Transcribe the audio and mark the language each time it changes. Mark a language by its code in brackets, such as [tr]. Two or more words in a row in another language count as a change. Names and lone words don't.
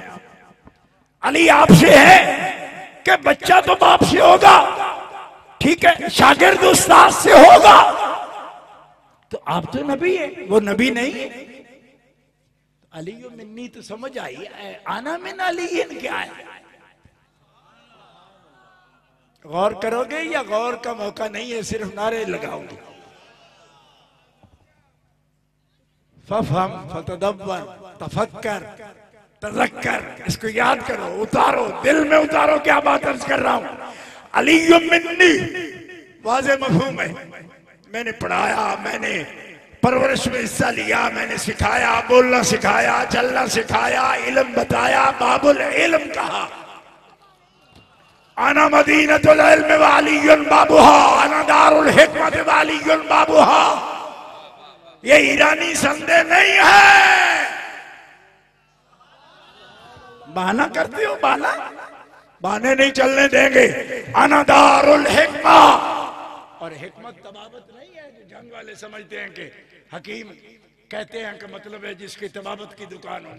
[ur] علی آپ سے ہے کہ بچہ تو باپ سے ہوگا، ٹھیک ہے، شاگرد استاد سے ہوگا، تو آپ تو نبی ہے، وہ نبی نہیں ہے. [ar] علي مني [ur] تو سمجھ آئی, [ar] أنا من علي [ur] کیا ہے? غور کروگے یا غور کا موقع نہیں ہے، صرف نعرے لگاؤگے? [ar] فافهم فتدبر تفكر تذكر, [ur] اس کو یاد کرو، اتارو، دل میں اتارو کیا بات عرض کر رہا ہوں. [ar] علي مني [ur] واضح مفہوم ہے، میں نے پڑھایا، میں نے پرورش میں حصہ لیا، میں نے سکھایا، بولنا سکھایا، چلنا سکھایا، علم بتایا, [ar] باب العلم [ur] کہا. [ar] أنا مدينة العلم وعلي بابها, أنا دار الحكمة وعلي بابها. [ur] یہ ایرانی سندیہ نہیں ہے، بہانہ کرتے ہو، بہانے نہیں چلنے دیں گے. [ar] أنا دار الحكمة, [ur] اور حکمت طبابت نہیں ہے جو جنگ والے سمجھتے ہیں کہ حکیم کہتے ہیں کہ مطلب ہے جس کی طبابت کی دکان ہو.